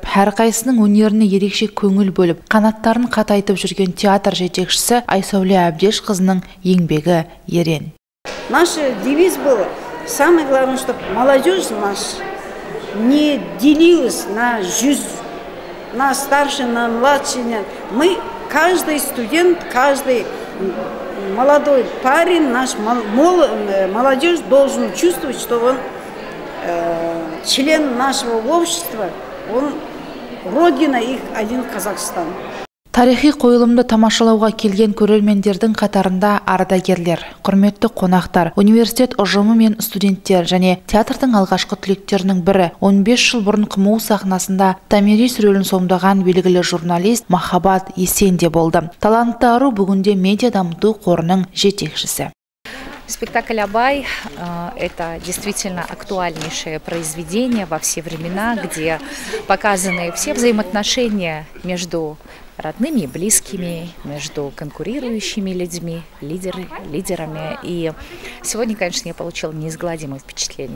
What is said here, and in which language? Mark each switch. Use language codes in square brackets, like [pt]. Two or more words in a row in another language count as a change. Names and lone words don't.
[kk] әрқайсының өнеріне ерекше көңіл бөліп, қанаттарын қатайтып жүрген театр жетекшісі Айсәуле Әбдеш қызының еңбегі ерен. [ru] Наш девиз был: самое главное, чтобы молодежь наша не делилась на на старший, на младший. Мы, каждый студент, каждый молодой парень, наш молодежь должен чувствовать, что он член нашего общества, он родина их один Казахстан. [kk] Тарихи қойылымды тамашалауға келген көрермендердің қатарында ардагерлер, құрметті қонақтар, университет ұжымы мен студенттер және театрдың алғашқы түлектерінің бірі 15 жыл бұрын КМУ сахнасында Томирис рөлін сомдаған белгілі журналист Махаббат Есен де болды. Талантты ару бүгінде медиа дамыту қорының жетекшісі. [ru] Спектакль «Абай» – это действительно актуальнейшее произведение во все времена, где показаны все взаимоотношения между родными и близкими, между конкурирующими людьми, лидерами. И сегодня, конечно, я получила неизгладимое впечатление.